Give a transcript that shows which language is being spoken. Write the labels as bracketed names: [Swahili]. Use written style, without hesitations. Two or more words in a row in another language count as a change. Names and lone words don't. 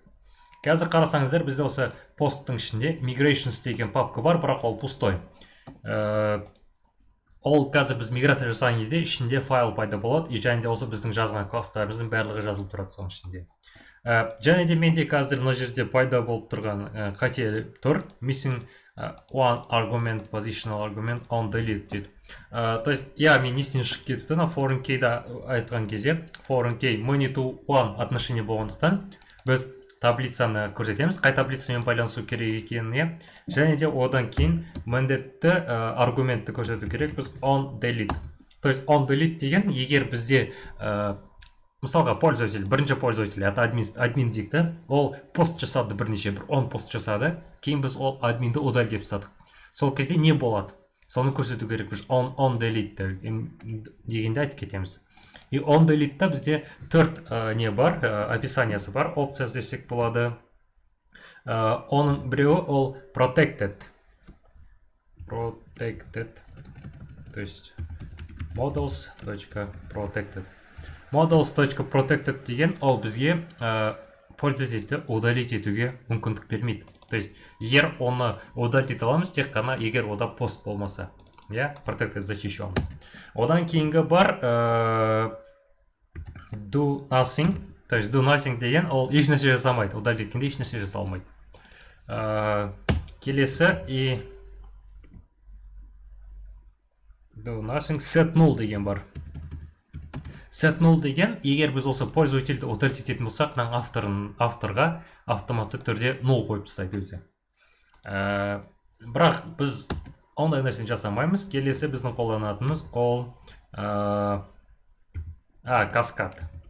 [Kazakh] Қазір қарасаңыздар, бізде осы посттың ішінде migrations деген папка бар, бірақ ол пустой. Ол қазір біз миграция жасаған кезде ішінде файл пайда болады, и және де осы біздің жазған класстарымыздың барлығы жазылып тұрады соның ішінде. Және де менде қазір мына жерде пайда болып тұрған қате тұр, [English] missing one argument, positional argument on delete дейді. [Russian] То есть, [Kazakh] мен несінен шығып кетіпті, [English] foreign key'да [Kazakh] айтқан кезде, [English] foreign key many to one [Kazakh] отношение болғандықтан, біз таблицаны көрсетеміз, қай таблицамен байланысу керек екеніне, және де одан кейін міндетті аргументті көрсету керек, біз [English] on delete. [Russian] То есть, [English] on delete [Kazakh] деген, егер бізде мысалға пользователь, бірінші пользователь, это админ дейік, ол пост жасады бірнеше, бір 10 пост жасады, кейін біз ол админді удаль деп тастадық. Сол кезде не болады? Соны көрсету керек, біз [English] on delete [Kazakh] дегенде айтып кетеміз. И [English] on delete [Kazakh] бізде төрт не бар, описаниясы бар, опция десек болады. Оның біреуі ол protected. [Russian] То есть models.protected. [Kazakh] Models.protected деген ол бізге пользовательді удалить етуге мүмкіндік бермейді. [Russian] То есть, [Kazakh] егер оны удалить ете аламыз, тек қана егер ода пост болмаса. Protected защищен. Одан кейінгі бар [English] do nothing. [Russian] То есть, [English] do nothing [Kazakh] деген ол ешнәрсе жасамайды. Удалить еткенде ешнәрсе жасалмайды. Келесі и [English] do nothing set null [Kazakh] деген бар. [English] Set null [Kazakh] деген, егер біз осы пользовательді удалить ететін болсақ, авторға автоматты түрде null қойып тастайды өзі. Бірақ біз ондай нәрсені жасамаймыз. Келесі біздің қолданатынымыз ол каскад.